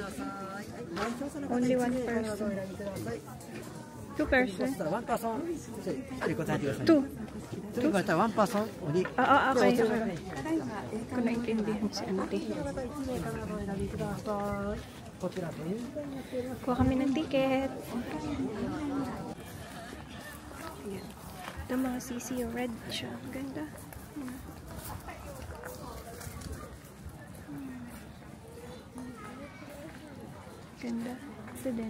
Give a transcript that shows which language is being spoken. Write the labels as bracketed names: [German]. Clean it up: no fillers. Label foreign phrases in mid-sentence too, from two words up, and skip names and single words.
[English] Only one person. 2 person? 2. [Japanese] 2 から [English] one person [Japanese] おり [English] Okay. [Filipino] Kung naintindihan si auntie. [Japanese] こちらで [Filipino] Kuha kami ng ticket. Ito mga sisi, red siya. Ganda. Ganda. Ito din.